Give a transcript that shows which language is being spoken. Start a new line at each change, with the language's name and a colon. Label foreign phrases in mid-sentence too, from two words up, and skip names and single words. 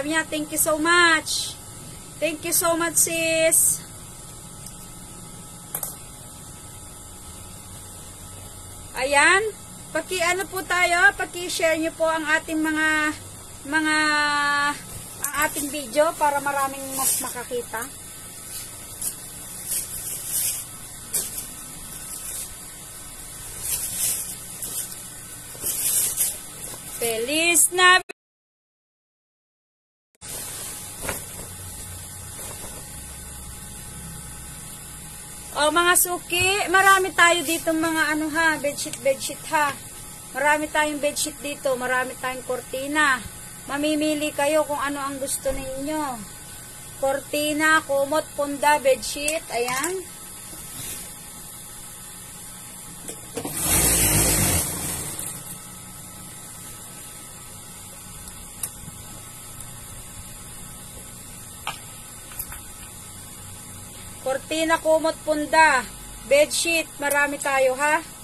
Filipino: Sabi niya,
English: thank you so much. Thank you so much, sis.
Filipino: Ayan. Ano po tayo, paki-share nyo po ang ating ang ating video para maraming mas makakita.
Spanish: Feliz Navidad!
Filipino: O mga suki, marami tayo dito mga bedsheet ha. Marami tayong bedsheet dito, marami tayong kortina. Mamimili kayo kung ano ang gusto ninyo. Kortina, kumot, punda, bedsheet, ayan. Kortina, kumot, punda, bedsheet, marami tayo ha.